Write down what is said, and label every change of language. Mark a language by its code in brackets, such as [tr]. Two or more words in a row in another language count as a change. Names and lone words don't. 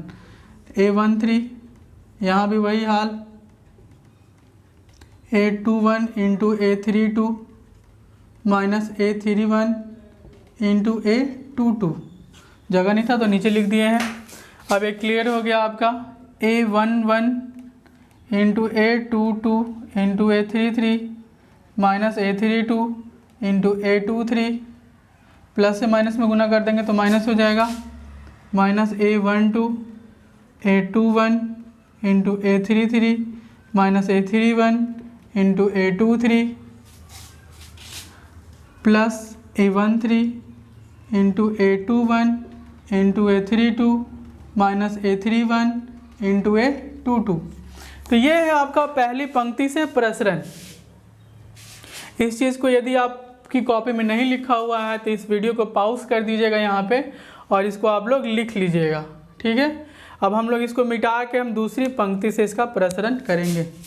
[hi] A13 यहाँ भी वही हाल, A21 × A32 माइनस A31 × A22, जगह नहीं था तो नीचे लिख दिए हैं। अब एक क्लियर हो गया आपका A11 × A22 × A33 माइनस A32 × A23, प्लस से माइनस में गुना कर देंगे तो माइनस हो जाएगा, माइनस A12 A21 × A33 माइनस A31 × A23 प्लस A13 × A21 × A32 माइनस A31 × A22। तो ये है आपका पहली पंक्ति से प्रसरण। इस चीज़ को यदि आपकी कॉपी में नहीं लिखा हुआ है तो इस वीडियो को पॉज कर दीजिएगा यहाँ पे और इसको आप लोग लिख लीजिएगा, ठीक है। अब हम लोग इसको मिटा के हम दूसरी पंक्ति से इसका प्रसरण करेंगे।